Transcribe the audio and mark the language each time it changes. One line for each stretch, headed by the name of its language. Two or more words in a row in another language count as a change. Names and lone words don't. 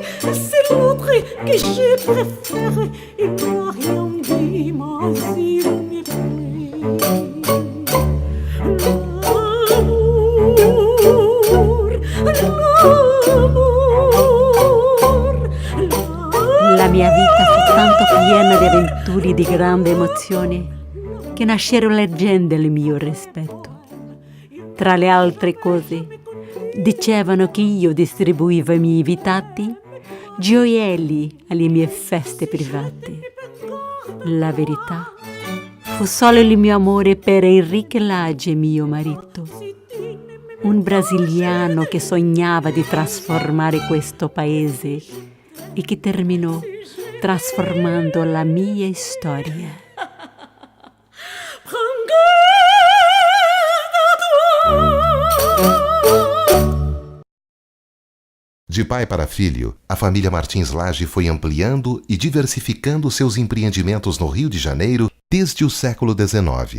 French: C'est l'autre que je préfère, il n'a rien dit, mais il me plaît.
Italian: La mia vita fu tanto piena di avventure e di grande emozione che nascerono leggende al mio rispetto. Tra le altre cose, dicevano che io distribuivo ai miei invitati gioielli alle mie feste private. La verità fu solo il mio amore per Henrique Lage, mio marito, un brasiliano che sognava di trasformare questo paese e che terminò trasformando la mia storia.
Portuguese: De pai para filho, a família Martins Lage foi ampliando e diversificando seus empreendimentos no Rio de Janeiro desde o século XIX.